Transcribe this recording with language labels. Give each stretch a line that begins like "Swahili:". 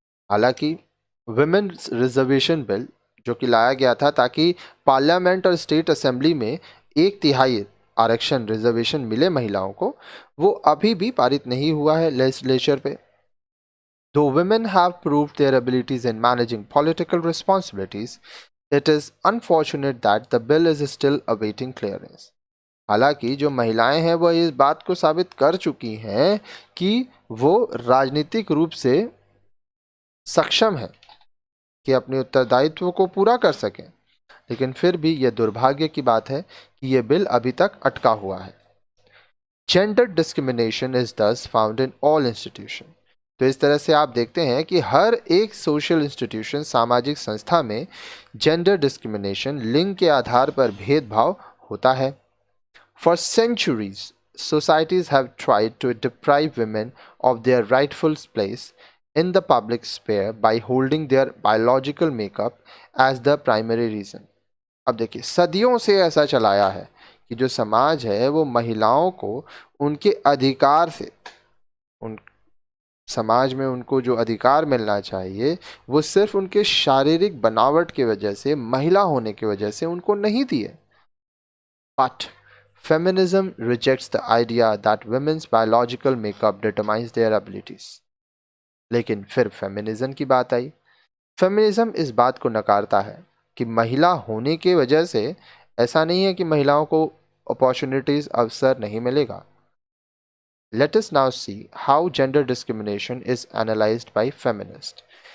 Hindi: हालांकि Women's Reservation Bill जो कि लाया गया था ताकि पार्लियामेंट और स्टेट असेंबली में 1/3 आरक्षण, रिजर्वेशन मिले महिलाओं को, वो अभी भी पारित नहीं हुआ है लेजिस्लेचर पे.
English: Though women have proved their abilities in managing political responsibilities, it is unfortunate that the bill is still awaiting clearance.
Hindi: हालांकि जो महिलाएं हैं वह इस बात को साबित कर चुकी हैं कि वो राजनीतिक रूप से सक्षम है कि अपने उत्तरदायित्व को पूरा कर सकें, लेकिन फिर भी यह दुर्भाग्य की बात है कि यह बिल अभी तक अटका हुआ है.
English: Gender discrimination is thus found in all institution.
Hindi: तो इस तरह से आप देखते हैं कि हर एक सोशल इंस्टीट्यूशन, सामाजिक संस्था में जेंडर डिस्क्रिमिनेशन, लिंग के आधार पर भेदभाव होता है.
English: For centuries societies have tried to deprive women of their rightful place in the public sphere by holding their biological makeup as the primary reason.
Hindi: अब देखिए, सदियों से ऐसा चलाया है कि जो समाज है वो महिलाओं को उनके अधिकार से, उन समाज में उनको जो अधिकार मिलना चाहिए वो सिर्फ उनके शारीरिक बनावट की वजह से, महिला होने की वजह से उनको नहीं दिए.
English: But feminism rejects the idea that women's biological makeup determines their abilities.
Hindi: लेकिन फिर फेमिनिज्म की बात आई. फेमिनिज्म इस बात को नकारता है कि महिला होने की वजह से ऐसा नहीं है कि महिलाओं को अपॉर्चुनिटीज, अवसर नहीं मिलेगा.
English: Let us now see how gender discrimination is analysed by feminist.